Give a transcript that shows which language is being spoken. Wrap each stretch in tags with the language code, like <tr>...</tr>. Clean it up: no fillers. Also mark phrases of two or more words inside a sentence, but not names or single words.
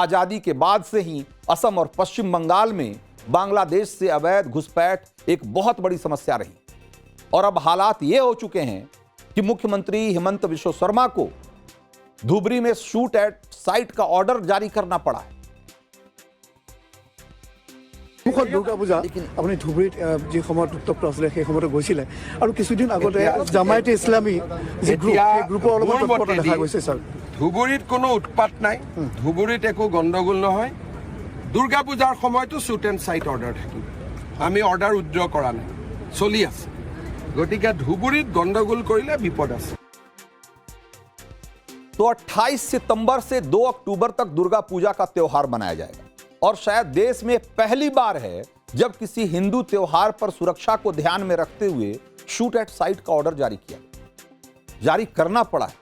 <hi>आजादी के बाद से ही असम और पश्चिम बंगाल में बांग्लादेश से अवैध घुसपैठ एक बहुत बड़ी समस्या रही, और अब हालात ये हो चुके हैं कि मुख्यमंत्री हिमंत बिश्व शर्मा को धुबरी में</hi> <en>shoot at sight</en> <hi>का ऑर्डर जारी करना पड़ा है।</hi> <as>দুৰ্গা পূজা আপুনি ধুবুৰীত যি সময়ত উত্তপ্ত আছিলে সেই সময়তে গৈছিলে, আৰু কিছুদিন আগতে জামায়াতে ইছলামী যি গ্ৰুপৰ অলপমান তৎপৰতা দেখা গৈছে। স্যাৰ, ধুবুৰীত কোনো উৎপাত নাই, ধুবুৰীত একো গণ্ডগোল নহয়। দুৰ্গা পূজাৰ সময়তো</as> <en>shoot and sight order</en> <as>থাকিব। আমি</as> <en>order withdraw</en> <as>কৰা নাই, চলি আছে। গতিকে ধুবুৰীত গণ্ডগোল কৰিলে বিপদ আছে।</as> <hi>तो 28 सितंबर से 2 अक्टूबर तक दुर्गा पूजा का त्योहार मनाया जाएगा, और शायद देश में पहली बार है जब किसी हिंदू त्योहार पर सुरक्षा को ध्यान में रखते हुए</hi> <en>shoot at sight</en> <hi>का ऑर्डर जारी करना पड़ा है।</hi>